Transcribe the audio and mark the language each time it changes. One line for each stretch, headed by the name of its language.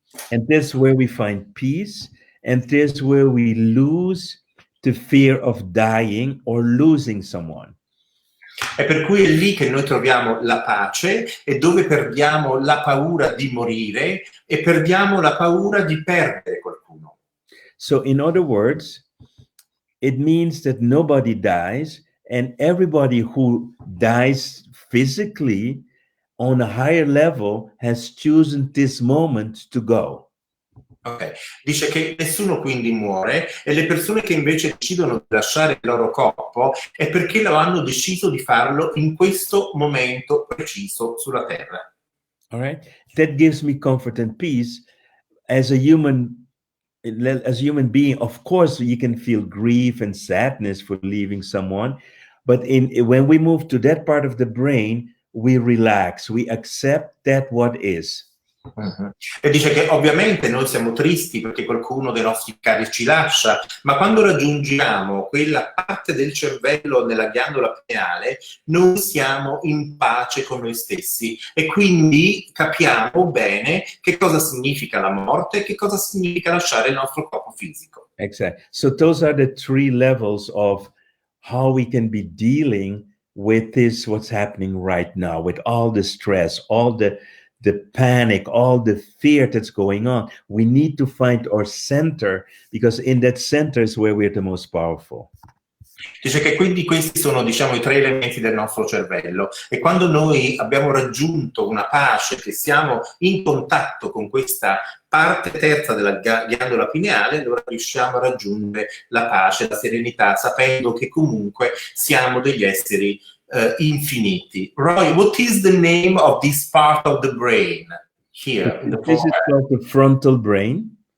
English: And this is where we find peace, and this is where we lose the fear of dying or losing someone.
Italian: E per cui è lì che noi troviamo la pace e dove perdiamo la paura di morire e perdiamo la paura di perdere qualcuno.
English: So in other words, it means that nobody dies, and everybody who dies physically on a higher level has chosen this moment to go. Okay.
Italian: Dice che nessuno quindi muore e le persone che invece decidono di lasciare il loro corpo è perché lo hanno deciso di farlo in questo momento preciso sulla terra.
English: All right? That gives me comfort and peace. As a human being, of course, you can feel grief and sadness for leaving someone, but when we move to that part of the brain, we relax, we accept that what is.
Italian: E dice che ovviamente noi siamo tristi perché qualcuno dei nostri cari ci lascia, ma quando raggiungiamo quella parte del cervello nella ghiandola pineale, noi siamo in pace con noi stessi e quindi capiamo bene che cosa significa la morte e che cosa significa lasciare il nostro corpo fisico.
English: Exactly. So those are the three levels of how we can be dealing with this, what's happening right now, with all the stress, all the panic, all the fear that's going on. We need to find our center, because in that center is where we're the most powerful.
Italian: Dice che quindi questi sono, diciamo, i tre elementi del nostro cervello e quando noi abbiamo raggiunto una pace, che siamo in contatto con questa parte terza della ghiandola pineale, allora riusciamo a raggiungere la pace, la serenità, sapendo che comunque siamo degli esseri infiniti.
English: Roy, what is the name of this part of the brain here? This is called the frontal brain.